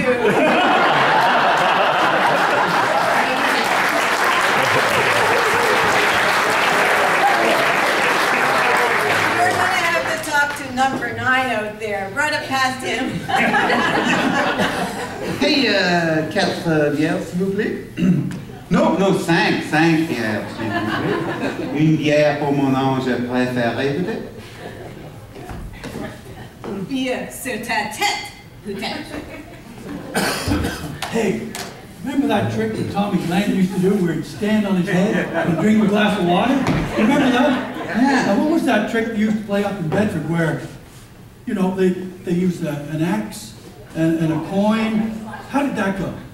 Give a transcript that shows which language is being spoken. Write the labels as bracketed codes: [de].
[en] You're gonna have to talk to number 9 out there. Run it past him. [fr] Hey, 4 bières, s'il vous plaît. No, non, 5 bières, s'il vous plaît. Une bière pour mon ange préféré, peut-être? Une bière sur ta tête, peut-être. [en] Hey, remember that trick that Tommy Glenn used to do where he'd stand on his head and drink a glass of water? Remember that? Yeah. Now, what was that trick they used to play up in Bedford where, you know, they used an axe and a coin? How did that go?